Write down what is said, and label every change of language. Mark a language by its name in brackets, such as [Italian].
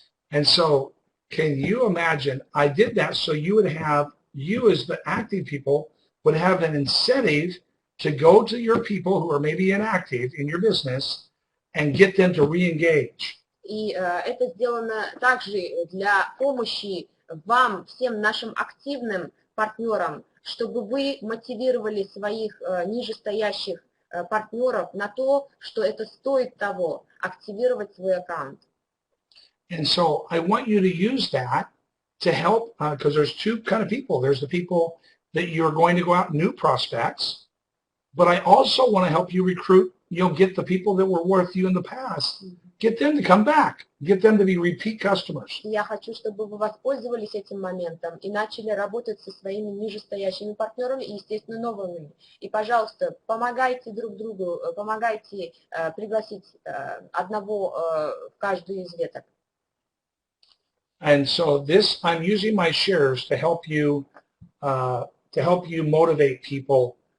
[English] And so can you imagine, I did that so you as the active people would have an incentive to go to your people who are maybe inactive in your business and get them to re-engage. [Russian] И это сделано также для помощи вам, всем нашим активным партнерам, чтобы вы мотивировали своих нижестоящих партнеров на то, что это стоит того, активировать свой аккаунт. [English] And so I want you to use that to help, because there's two kind of people. There's the people that you're going to go out, new prospects, but I also want to help you recruit, get the people that were worth you in the past, get them to come back, get them to be repeat customers. [Russian] Я хочу, чтобы вы воспользовались этим моментом и начали работать со своими нижестоящими партнерами и, естественно, новыми. И, пожалуйста, помогайте друг другу, помогайте пригласить одного в каждую из веток. [English] And so I'm using my shares to help you motivate people.